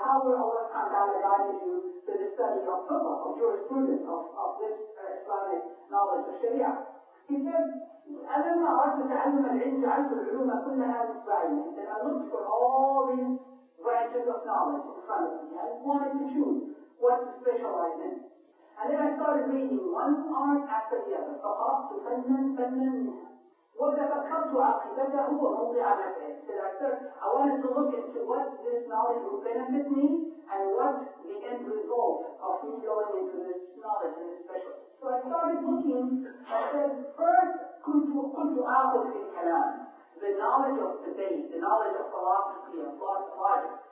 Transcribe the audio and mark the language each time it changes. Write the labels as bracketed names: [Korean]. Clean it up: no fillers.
[English] How will Allah subhanahu wa ta'ala guided you to the study of fiqh, of jurisprudence, of this Islamic knowledge of Sharia? He said, [Arabic] ألما أردت تعلم العلم جعلت العلوم كلها متبعية. [English] He said, I looked for all these branches of knowledge in front of me. I wanted to choose what to specialize in. And then I started reading one art after the other. [Arabic] فقرأت فنا منها. وتفكرت عاقبته وموضع نفعه. [English] I wanted to look into what this knowledge would benefit me and what the end result of me going into this knowledge and this specialty. So I started looking. I said, first, [Arabic] كنت آخذ في الكلام, [English] the knowledge of debate, the knowledge of philosophy, of logic.